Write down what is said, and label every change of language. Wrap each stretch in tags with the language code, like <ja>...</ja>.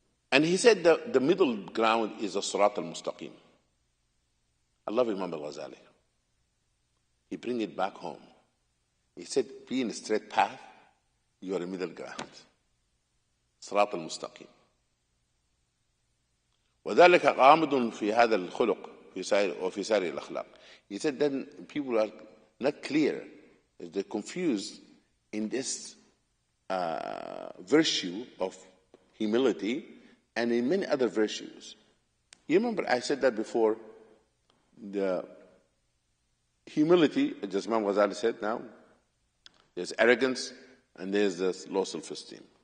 <en>And he said the middle ground is the Sirat al-Mustaqim. I love Imam al-Ghazali. He bring it back home. He said, be in a straight path, you are a middle ground. Sirat al-Mustaqim.</en> <ar>وذلك غامض في هذا الخلق وفي سائر الأخلاق.</ar> <en>He said then people are not clear, they're confused in this virtue of humility and in many other virtues. You remember I said that before, the humility, as Imam Ghazali said now, there's arrogance and there's this low self-esteem.</en>